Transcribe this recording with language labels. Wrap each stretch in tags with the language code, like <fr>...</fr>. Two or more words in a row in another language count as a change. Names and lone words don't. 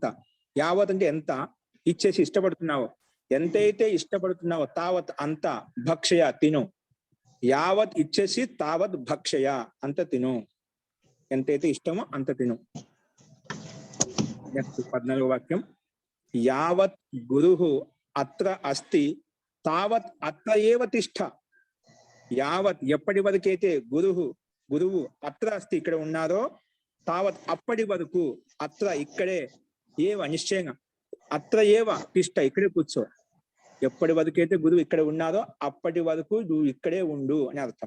<te>యావత్ అంటే ఎంత, ఇచ్చేసి ఇష్టపడుతున్నావో. ఎంతైతే ఇష్టపడుతున్నావో తావత్ అంత. భక్షయ తిను. యావత్ ఇచ్చేసి తావత్ భక్షయ అంత తిను. ఎంతైతే ఇష్టమో అంత తిను. నెక్స్ట్ 14వ వాక్యం.</te> <sa>యావత్ గురుః అత్ర అస్తి తావత్ అత్ర ఏవ తిష్ఠ.</sa> <te>యావత్ ఎప్పటి వరకైతే గురువు</te> <sa>అత్ర అస్తి</sa> <te>ఇక్కడ ఉన్నారో, తావత్ అప్పటి వరకు, అత్ర ఇక్కడే, ఏవ నిశ్చయంగా,</te> <sa>అత్ర ఏవ తిష్ఠ</sa> <te>ఇక్కడే కూర్చో. ఎప్పటి వరకైతే గురువు ఇక్కడ ఉన్నారో అప్పటి వరకు నువ్వు ఇక్కడే ఉండు అని అర్థం.</te>